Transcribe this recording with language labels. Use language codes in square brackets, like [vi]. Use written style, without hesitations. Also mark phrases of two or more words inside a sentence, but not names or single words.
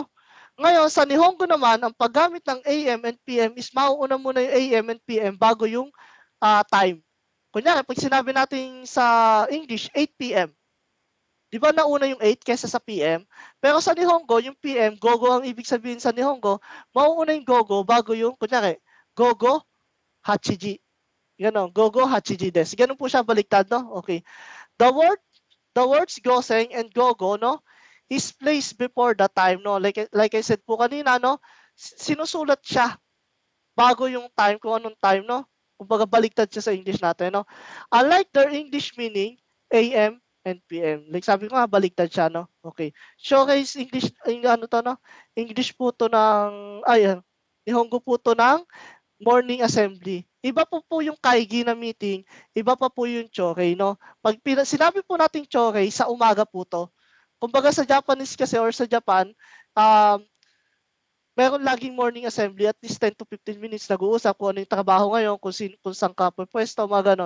[tl] Ngayon, sa Nihongo naman, ang paggamit ng [en] AM and PM [tl] is mauuna muna yung [en] AM and PM [tl] bago yung time. Kunyari, pag sinabi natin sa English, 8 p.m. Di ba nauna yung 8 kaysa sa PM? Pero sa Nihongo, yung PM, gogo ang ibig sabihin sa Nihongo, mauuna yung gogo bago yung, kunyari, [ja] 午後、八時. [tl] Ganon, [ja] 午後、八時です. [tl] Ganon po siya baliktad, no? Okay. [en] The words goseng and gogo, no, is placed before the time, no? Like I said [tl] po kanina, no, sinusulat siya bago yung time, kung anong time, no? Kumbaga baliktad siya sa English natin, no? [en] Unlike their English meaning, AM and PM. [tl] Like sabi ko nga, baliktad siya, no? Okay. [en] Showcase English, [tl] ano to, no? English po to ng, Nihongo po to ng [en] morning assembly. [tl] Iba po yung kaigi na meeting, iba pa po yung chorei, no? Pag sinabi po natin chorei, sa umaga po to. Kumbaga sa Japanese kasi or sa Japan, meron laging [en] morning assembly, at least 10 to 15 minutes [tl] nag-uusap kung ano yung trabaho ngayon, kung saan ka pwesto, mga ganon.